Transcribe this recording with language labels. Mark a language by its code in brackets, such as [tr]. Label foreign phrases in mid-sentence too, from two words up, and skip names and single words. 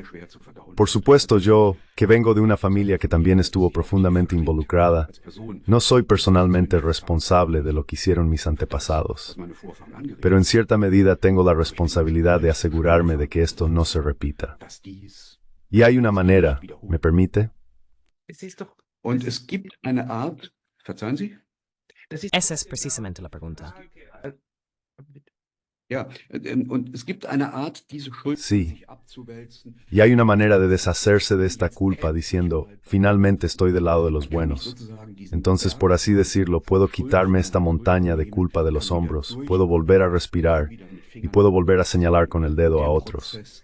[es] Por supuesto, yo, que vengo de una familia que también estuvo profundamente involucrada, no soy personalmente responsable de lo que hicieron mis antepasados. Pero en cierta medida tengo la responsabilidad de asegurarme de que esto no se repita. Y hay una manera, ¿me permite? [de] Und es gibt eine Art, verzeihen Sie? [es] Esa es precisamente la pregunta. [de] Ja, und es gibt eine Art, diese Schuld [es] Sí, Y hay una manera de deshacerse de esta culpa diciendo, finalmente estoy del lado de los buenos. Entonces, por así decirlo, puedo quitarme esta montaña de culpa de los hombros, puedo volver a respirar y puedo volver a señalar con el dedo a otros.